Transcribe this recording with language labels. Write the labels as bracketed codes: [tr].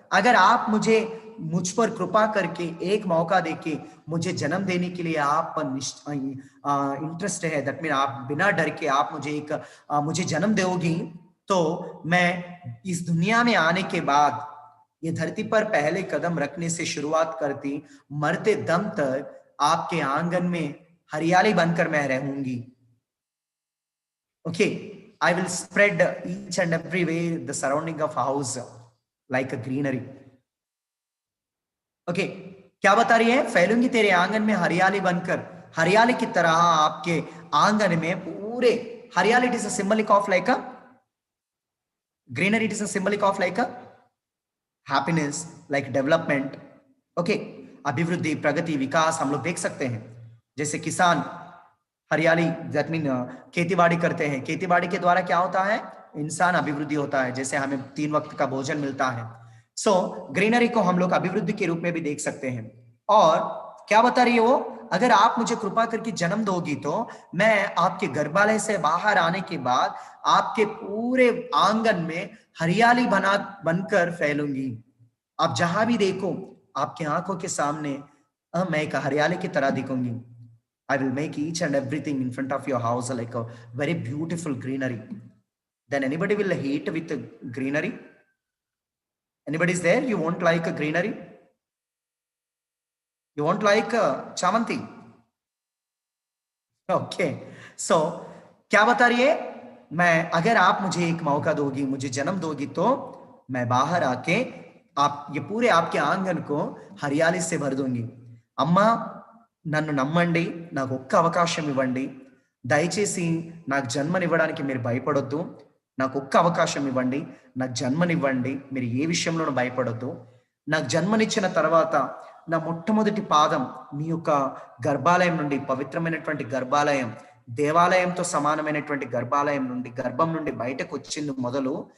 [hi] अगर आप मुझ पर कृपा करके एक मौका देके मुझे जन्म देने के लिए आप इंटरेस्ट है, [en] that mean [hi] आप बिना डर के आप मुझे जन्म दोगी, तो मैं इस दुनिया में आने के बाद, ये धरती पर पहले कदम रखने से शुरुआत करती, मरते दम तक आपके आंगन में हरियाली बनकर मैं रहूंगी। [en] Okay, I will spread each and every way the surrounding of house like a greenery. [hi] Okay, क्या बता रही है? फैलूंगी तेरे आंगन में हरियाली बनकर, हरियाली की तरह आपके आंगन में पूरे हरियाली। [en] It is a symbolic of like a greenery, it is a symbolic of like a happiness, like development. [hi] Okay, अभिवृद्धि, प्रगति, विकास हम लोग देख सकते हैं। जैसे किसान हरियाली [en] that mean [hi] खेतीबाड़ी करते हैं, खेतीबाड़ी के द्वारा क्या होता है, इंसान अभिवृद्धि होता है, जैसे हमें 3 वक्त का भोजन मिलता है। [en] so greenery [hi] को हम लोग अभिवृद्धि के रूप में भी देख सकते हैं। और क्या बता रही है वो, अगर आप मुझे कृपा करके जन्म दोगी तो मैं आपके गर्भालय से बाहर आने के बाद आपके पूरे आंगन में हरियाली बनकर फैलूंगी। आप जहां भी देखो आपके आंखों के सामने मैं एक हरियाली की तरह दिखूंगी। [en] I will make each and everything in front of your house like a very beautiful greenery. Then anybody will hate with the greenery? Anybody is there? You won't like a greenery? You won't like a chamanti? Okay. [hi] So क्या बता रही है, मैं अगर आप मुझे एक मौका दोगी, मुझे जन्म दोगी तो मैं बाहर आके आप ये पूरे आपके आंगन को हरियाली से भर दूंगी। [te] अम्मा నన్ను నమ్మండి, నాకు ఒక్క అవకాశం ఇవ్వండి, దయచేసి నాకు జన్మనివ్వడానికి మీరు భయపడొద్దు, నాకు ఒక్క అవకాశం ఇవ్వండి, నాకు జన్మనివ్వండి, మీరు ఏ విషయంలోనూ భయపడొద్దు, నాకు జన్మనిచ్చిన తర్వాత నా మొట్టమొదటి పాదం మీ యొక్క గర్భాలయం నుండి, పవిత్రమైనటువంటి గర్భాలయం, దేవాలయంతో సమానమైనటువంటి గర్భాలయం నుండి, గర్భం నుండి బయటకు వచ్చింది మొదలు